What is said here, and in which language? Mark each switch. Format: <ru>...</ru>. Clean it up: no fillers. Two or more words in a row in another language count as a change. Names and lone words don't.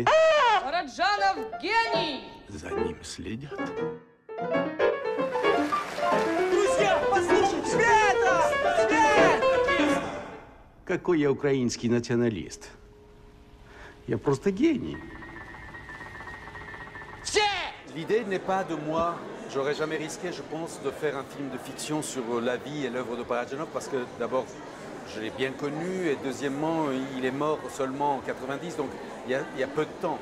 <ru>Параджанов гений! За ним следят. Друзья, послушайте! Света! Свет! Какой я украинский националист? Я просто гений.</ru> <fr>L'idée n'est pas de moi. J'aurais jamais risqué, je pense, de faire un film de fiction sur la vie et l'œuvre de Parajanov parce que d'abord, je l'ai bien connu et deuxièmement, il est mort seulement en 90, donc il y a peu de temps.</fr>